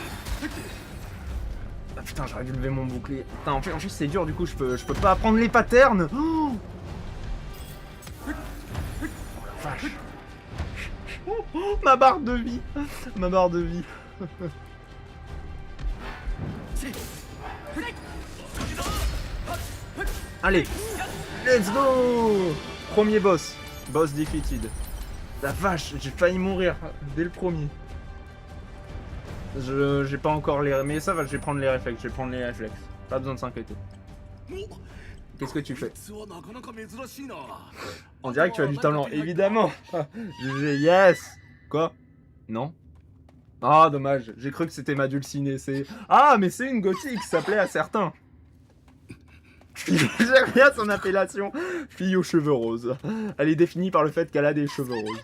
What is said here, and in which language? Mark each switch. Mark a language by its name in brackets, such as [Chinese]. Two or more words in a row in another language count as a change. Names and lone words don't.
[French] Ah putain, j'aurais dû lever mon bouclier. Putain, en plus c'est dur, du coup, je peux pas apprendre les patterns! Oh la vache! Oh, ma barre de vie! Ma barre de vie! Allez! [English] Let's go! [French] Premier boss. [English] Boss defeated. [French] La vache, j'ai failli mourir dès le premier. J'ai pas encore les... Mais ça va, je vais prendre les réflexes, Pas besoin de s'inquiéter. Qu'est-ce que tu fais? [Japanese] こいつはなかなか珍しいな。 [French] On dirait que tu as du talent, évidemment. Yes. Quoi? Non? Ah, dommage. J'ai cru que c'était ma dulcinée. C'est... Ah, mais c'est une gothique, ça plaît à certains. J'aime bien son appellation. Fille aux cheveux roses. Elle est définie par le fait qu'elle a des cheveux roses.